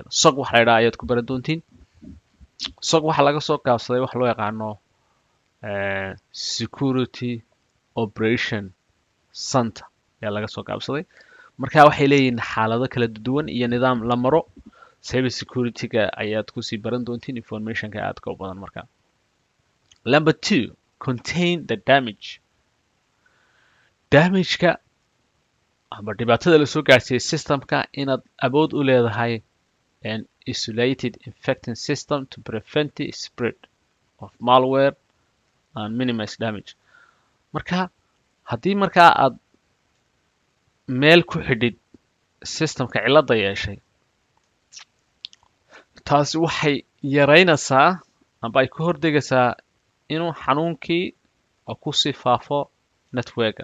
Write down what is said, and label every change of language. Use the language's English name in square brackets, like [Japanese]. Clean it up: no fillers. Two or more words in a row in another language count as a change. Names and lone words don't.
[Somali] SOC waxa la yidhaha ayaad ku baran doontiin. SOC waxaa laga soo gaabsaday wax loo yaqaano [English] security operation center [Somali] ayaa laga soo gaabsaday. Marka waxay leeyihiin xaalado kala duwan iyo nidaam la maro. [English] Cyber security-ga [Somali] ayaad kusii baran doontiin information-ka aadka u badan marka. [English] Number 2, contain the damage. [Somali] Damage-ka ama dhibaatada la soo gaarsiiyay system-ka inaad awood u leedahay [English] an isolated infecting system to prevent the spread of malware and minimize damage. [Somali] Marka haddii markaa aad meel ku xidhid systemka cilada yeeshay, taasi waxay yaraynaysaa amba ay ka hordegaysaa inuu xanuunkii ku sii faafo networka.